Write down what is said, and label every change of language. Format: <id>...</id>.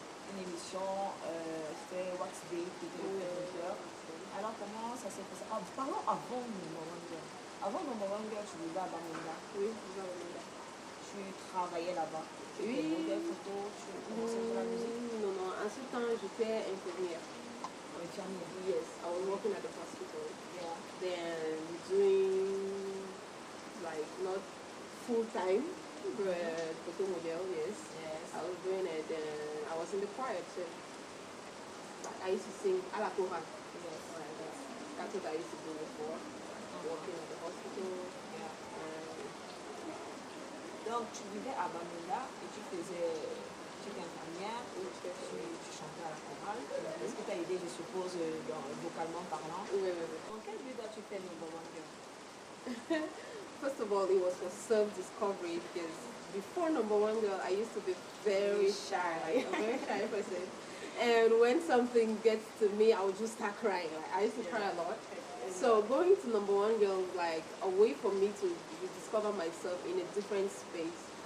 <fr>Une émission, c'était Wax Day, qui était le producteur. Alors comment ça s'est passé? Parlons avant Number One Girl. Avant Number One Girl, tu vivais à Bamenda. Oui, je vivais à Bamenda. Tu travaillais là-bas. Oui. Des photos, tu commençais à faire la musique? Non, en ce temps, j'étais infirmière. Infirmière?</fr> <en>Yes, I was working at the hospital. Yeah. Then doing, like, not full-time, but photo model, yes. I was doing it, and I was in the choir too. I used to sing</en> <fr>a la chorale.</fr> <en>Yes. That's what I used to do before, working at the hospital. Yeah.</en> <fr>Donc tu vivais à Bamenda et tu étais infirmière, tu chantais à la chorale. Est-ce que tu as aidé, je suppose, vocalement parlant? Oui. En quelle vie as-tu fait Number One Girl?</fr> <en>First of all, it was for self-discovery because before Number One Girl, I used to be very shy, a very shy person. And when something gets to me, I would just start crying. Like, I used to cry a lot. So going to Number One Girl was like a way for me to discover myself in a different space.</en>